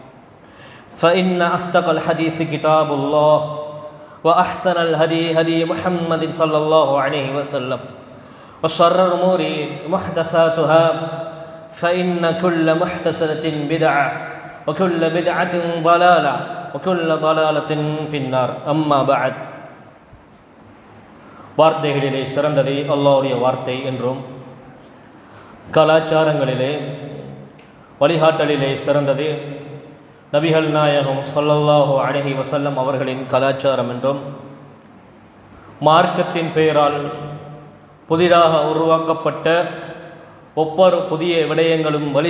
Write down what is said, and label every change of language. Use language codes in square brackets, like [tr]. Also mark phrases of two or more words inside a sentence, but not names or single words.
[ar] فإن أصدق الحديث كتاب الله وأحسن الهدي هدي محمد صلى الله عليه وسلم وشر الأمور محدثاتها فإن كل محدثة بدعة وكل بدعة ضلالة وكل ضلالة في النار أما بعد [ta] வார்த்தைகளிலே சிறந்தது அல்லாஹ்வுடைய வார்த்தை என்றும் கலாச்சாரங்களிலே வழிகாட்டலிலே சிறந்தது நபிகள் நாயகம் [ar] صلى الله عليه وسلم [ta] அவர்களின் கலாச்சாரம் என்றும் மார்க்கத்தின் பெயரால் புதிதாக உருவாக்கப்பட்ட ஒவ்வொரு புதிய விடயங்களும்